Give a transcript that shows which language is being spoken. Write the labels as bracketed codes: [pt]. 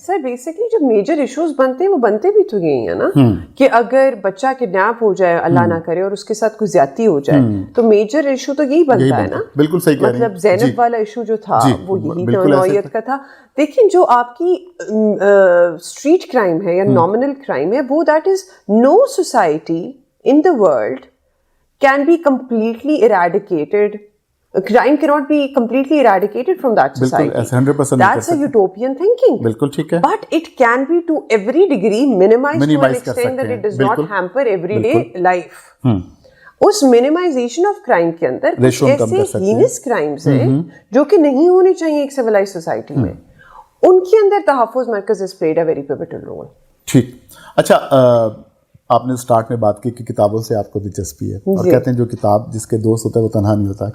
[ur] Sir basically جو major issues بنتے ہیں وہ بنتے بھی تو یہی ہیں نا, کہ اگر بچہ کڈنیپ ہو جائے, اللہ نہ کرے, اور اس کے ساتھ کوئی زیادتی ہو جائے, تو میجر ایشو تو یہی بنتا ہے نا. بالکل صحیح کہہ رہے ہیں. مطلب زینب والا ایشو جو تھا وہ یہی نوعیت کا تھا. دیکھیں جو آپ کی اسٹریٹ کرائم ہے یا نامنل کرائم ہے, وہ [en] That is no society in the world can be completely eradicated. Crime cannot be completely eradicated from that society. 100% That's a utopian thinking. [ur] بالکل ٹھیک ہے. [en] But it can be to every degree minimized to an extent that it does not hamper everyday life. [ur] اس [en] minimization of crime [ur] کے اندر کچھ ایسے [en] heinous crimes [ur] ہیں جو کہ نہیں ہونے چاہیے ایک [en] civilized society [ur] میں, ان کے اندر تحفظ مرکز [en] has played a very pivotal role. [ur] ٹھیک. اچھا, آپ نے سٹارٹ میں بات کی کہ کتابوں سے آپ کو دلچسپی ہے, اور کہتے ہیں جو کتاب جس کے دوست ہوتا ہے وہ تنہا نہیں ہوتا.